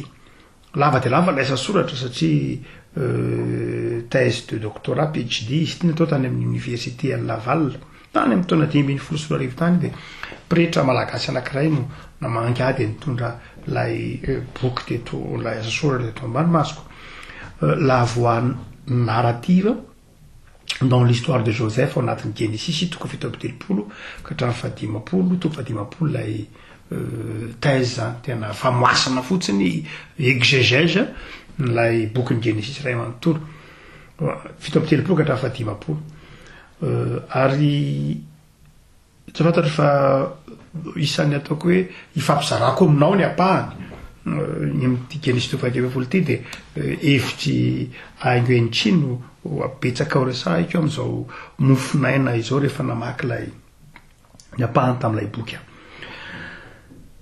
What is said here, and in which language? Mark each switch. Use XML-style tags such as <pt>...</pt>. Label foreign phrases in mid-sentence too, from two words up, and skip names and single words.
<mg>Lava dia lava ilay asa soratra satria</mg> <fr>thèse de doctorat</fr> <mg>PhD izy ity natao tany amin'ny</mg> <fr>université à Laval</fr> <mg>tany amin'ny taona 2010 tany, dia pretra malagasy anankiray no namangady nitondra lay boky teto, lay asa soratra teto ambanimasoko,</mg> <fr>la voix narrative dans l'histoire de Joseph</fr> <mg>ao anatin'ny Genesis toko fito amby telopolo ka hatramin'ny fahadimapolo, toko fahadimapolo lay thèse zany, tena famoasana fotsiny exégèse lay bokin'ny Genesis ray manontolo fito amby telopolo ka hatramin'ny fahadimapolo. Ary tsy fantatra fa isan'ny ataoko hoe ifampizarako aminao ny apahany ny amin'ity Genesis toko fahadimy folo ity dia hevitry Nguyen Chi no apetsaka ao resahiko amin'izao mofinaina izao rehefa namaky lay ny apahany tamin'ilay boky.</mg>